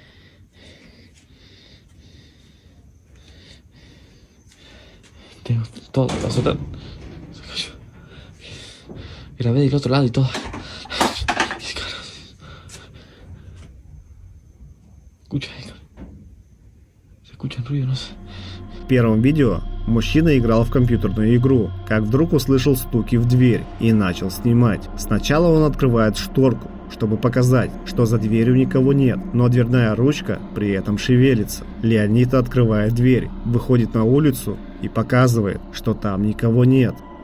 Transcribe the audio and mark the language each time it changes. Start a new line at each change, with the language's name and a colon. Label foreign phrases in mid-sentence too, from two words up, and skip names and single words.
Spanish: Tengo todo, grabé del otro lado y todo. Se escuchan ruido, no sé.
Russian: В первом видео мужчина играл в компьютерную игру, как вдруг услышал стуки в дверь и начал снимать. Сначала он открывает шторку, чтобы показать, что за дверью никого нет, но дверная ручка при этом шевелится. Леонид открывает дверь, выходит на улицу и показывает, что там никого нет.